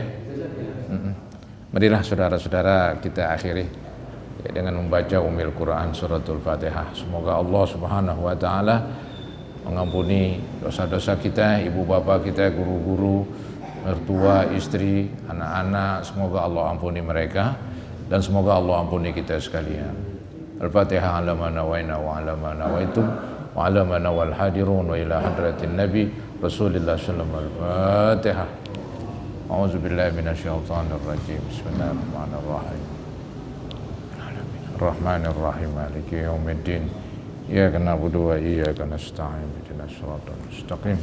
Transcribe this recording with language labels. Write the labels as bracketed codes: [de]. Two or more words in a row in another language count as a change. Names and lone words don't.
[id] Marilah saudara-saudara kita akhiri ya, dengan membaca Ummul Quran suratul Fatihah. Semoga Allah [ar] سبحانه وتعالى [id] mengampuni dosa-dosa kita, ibu bapak kita, guru-guru, mertua, istri, anak-anak. Semoga Allah ampuni mereka dan semoga Allah ampuni kita sekalian. [ar] الفاتحة على ما نوينا وعلى ما نويتم وعلى ما نوى الحاضرون وإلى حضرة النبي رسول الله صلى الله عليه وسلم. الفاتحة. أعوذ بالله من الشيطان الرجيم. بسم الله الرحمن الرحيم. الرحمن الرحيم. مالك يوم الدين. إياك نعبد وإياك نستعين. اهدنا الصراط المستقيم.